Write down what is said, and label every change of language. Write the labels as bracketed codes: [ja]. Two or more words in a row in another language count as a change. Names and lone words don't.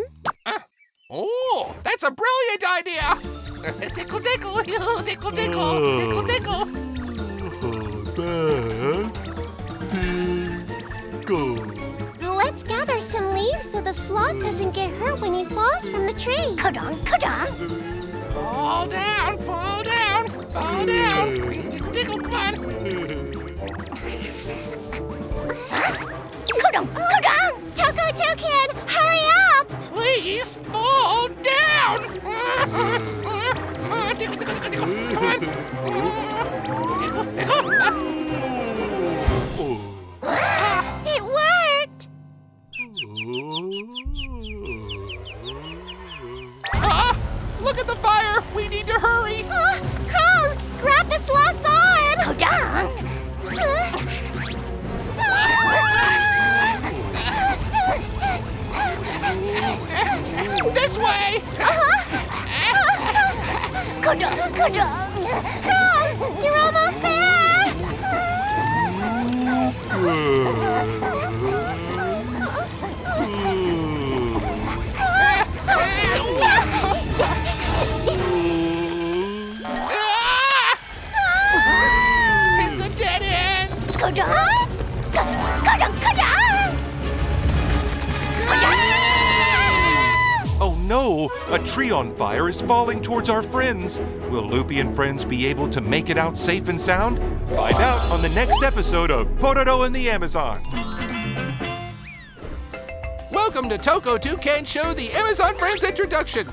[en] Oh, that's a brilliant idea. Tickle, tickle, tickle, tickle, tickle, tickle. Let's gather some leaves so the sloth doesn't get hurt when he falls from the tree. Ka-dong, ka-dong. Fall down, fall down, fall down. Tickle, tickle, come on. Ka-dong, ka-dong. Toko Toucan, hurry up! Please fall down. Tickle, tickle, tickle, tickle. Come on. Tickle, tickle. It worked! Look at the fire! We need to hurry! Crong, grab the sloth's arm! Ka-dong. This way! Ka-dong, ka-dong. Crong, you're almost there! It's a dead end! Ka-dong. Ka-dong, ka-dong. Oh no! A tree on fire is falling towards our friends. Will Loopy and friends be able to make it out safe and sound? Find out on the next episode of Pororo and the Amazon. Welcome to Toko Toucan Show, the Amazon Friends introduction.